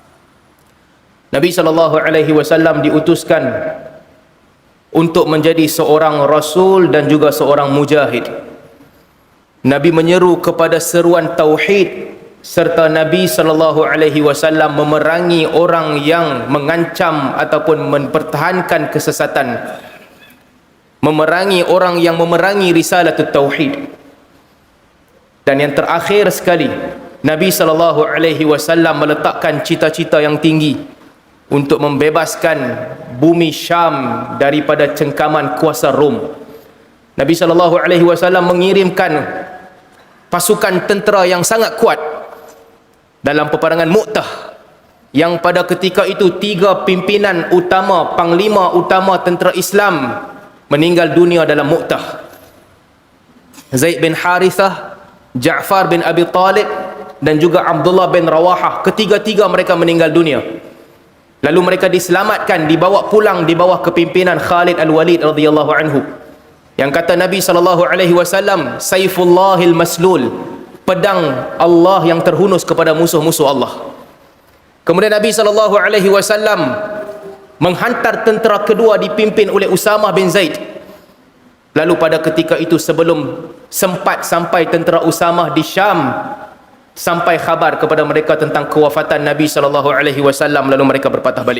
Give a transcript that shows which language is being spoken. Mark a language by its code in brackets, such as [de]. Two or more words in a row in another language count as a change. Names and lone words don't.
[ms] Nabi [ar] sallallahu alaihi wasallam [ms] diutuskan untuk menjadi seorang rasul dan juga seorang mujahid. Nabi menyeru kepada seruan tauhid, serta Nabi [ar] sallallahu alaihi wasallam [ms] memerangi orang yang mengancam ataupun mempertahankan kesesatan, memerangi orang yang memerangi [ar] risalatut tauhid. [ms] Dan yang terakhir sekali, Nabi [ar] sallallahu alaihi wasallam [ms] meletakkan cita-cita yang tinggi untuk membebaskan bumi Syam daripada cengkaman kuasa Rom. Nabi [ar] sallallahu alaihi wasallam [ms] mengirimkan pasukan tentera yang sangat kuat dalam peperangan Mu'tah, yang pada ketika itu 3 pimpinan utama, panglima utama tentera Islam meninggal dunia dalam Mu'tah. Zaid bin Harithah, Ja'far bin Abi Talib dan juga Abdullah bin Rawahah, ketiga-tiga mereka meninggal dunia. Lalu mereka diselamatkan, dibawa pulang di bawah kepimpinan Khalid Al-Walid [ar] radhiyallahu anhu. [ms] Yang kata Nabi [ar] sallallahu alaihi wasallam, Saifullahil Maslul, [ms] pedang Allah yang terhunus kepada musuh-musuh Allah. Kemudian Nabi [ar] sallallahu alaihi wasallam [ms] menghantar tentera kedua dipimpin oleh Usamah bin Zaid. Lalu pada ketika itu, sebelum sempat sampai tentera Usamah di Syam, sampai khabar kepada mereka tentang kewafatan Nabi [ar] sallallahu alaihi wasallam, [ms] lalu mereka berpatah balik.